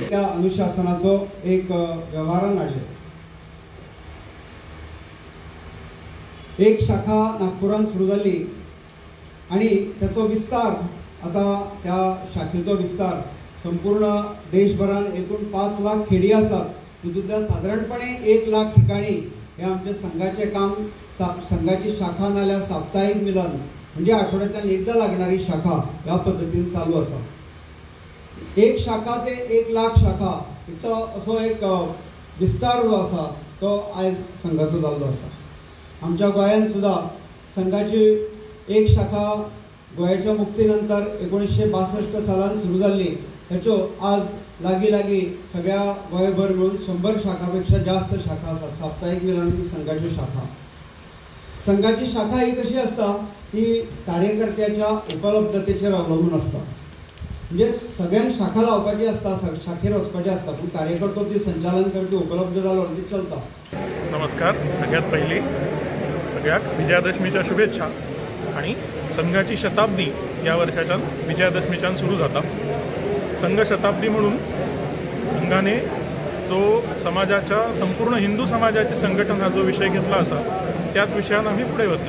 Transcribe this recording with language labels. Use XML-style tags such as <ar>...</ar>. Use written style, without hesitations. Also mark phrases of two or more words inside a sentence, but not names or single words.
<kok>त्या अनुशासनाचो एक व्यवहारान हाडले। एक शाखा नागपुरान सुरू जाली आणि त्याचो विस्तार आता त्या शाखेचो विस्तार संपूर्ण देशभरान एकूण 5 लाख खेडी आसात। तितूंतल्या साधारणपणे 1 लाख ठिकाणी हे आमचे संघाचे काम, संघाची शाखा नाल्यार साप्ताहिक मिलन म्हणजे आठवड्यातल्यान एकदा लागणारी शाखा ह्या पद्धतीन चालू आसा। 1 शाखा ते 1 लाख शाखा हिचो असो एक विस्तार जो आसा तो आयज संघाचो जाल्लो आसा। आमच्या गोंयांत सुद्धा संघाची एक शाखा गोंयच्या मुक्तीनंतर 1962 सालान सुरू जाल्ली। त्याच्यो आज लागी सगळ्या गोंयभर मिळून 100 शाखापेक्षा जास्त शाखा आसात। साप्ताहिक मिलन संघाची शाखा, संघाची शाखा ही कशी असता, ती कार्यकर्त्याच्या उपलब्धतेचेर अवलंबून असता। म्हणजे सगळ्यांक शाखा लावपाची असता, शाखेर वचपाचें असता, पण कार्यकर्तो ती संचालन करपी उपलब्ध जालो ती चलता। नमस्कार। सगळ्यात पहिली सगळ्याक विजयादशमीच्या शुभेच्छा। आणि संघाची शताब्दी या वर्षाच्यान विजयादशमीच्यान सुरू जाता। संघ शताब्दी म्हणून संघाने जो समाजाच्या संपूर्ण हिंदू समाजाचे संघटन हा जो विषय घेतला असा त्याच विषयान आम्ही पुढे वतले।</kok>